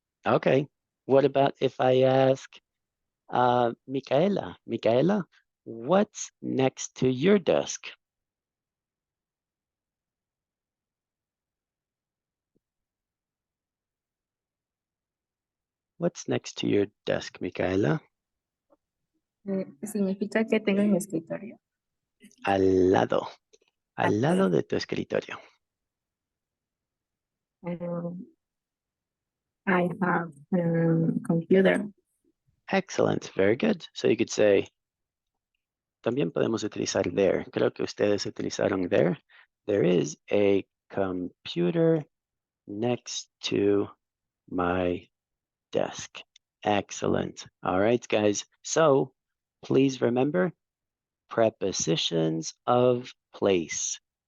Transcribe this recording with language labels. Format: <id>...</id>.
<en>Okay. What about if I ask Micaela? Micaela, what's next to your desk? What's next to your desk, Micaela?</en> <es>Significa que tengo en mi escritorio. Al lado Atrás. de tu escritorio.</es> <en>I have computer. Excellent, very good. So you could say,</en> <es>también podemos utilizar there. Creo que ustedes utilizaron there.</es> <en>There is a computer next to my desk. Excellent. All right, guys. So please remember prepositions of place.</en>